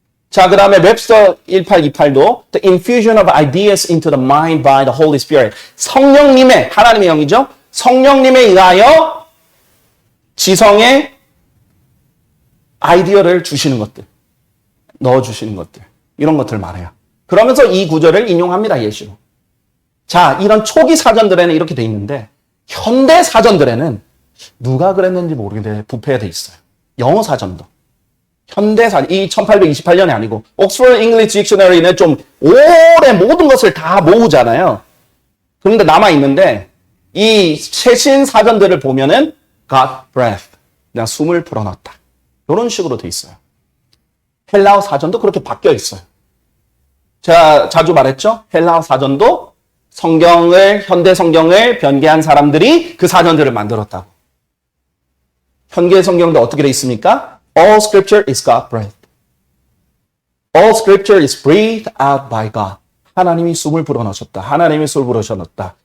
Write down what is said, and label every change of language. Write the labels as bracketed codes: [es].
[ko] 자, 그 다음에 웹스터 1828도 [en] The infusion of ideas into the mind by the Holy Spirit. [ko] 성령님의, 하나님의 영이죠. 성령님에 의하여 지성에 아이디어를 주시는 것들, 넣어주시는 것들, 이런 것들을 말해요. 그러면서 이 구절을 인용합니다, 예시로. 자, 이런 초기 사전들에는 이렇게 돼 있는데 현대 사전들에는 누가 그랬는지 모르겠는데 부패돼 있어요. 영어 사전도. 현대 사전, 이 1828년이 아니고 Oxford English Dictionary는 좀 오래 모든 것을 다 모으잖아요. 그런데 남아있는데 이 최신 사전들을 보면은 [en] God breath, [ko] 그냥 숨을 불어넣었다. 이런 식으로 돼 있어요. 헬라어 사전도 그렇게 바뀌어 있어요. 제가 자주 말했죠? 헬라어 사전도 현대 성경을 변개한 사람들이 그 사전들을 만들었다고. 현대 성경도 어떻게 되어 있습니까? [en] All scripture is God breathed. All scripture is breathed out by God. [ko] 하나님이 숨을 불어넣으셨다. 하나님이 숨을 불어넣으셨다.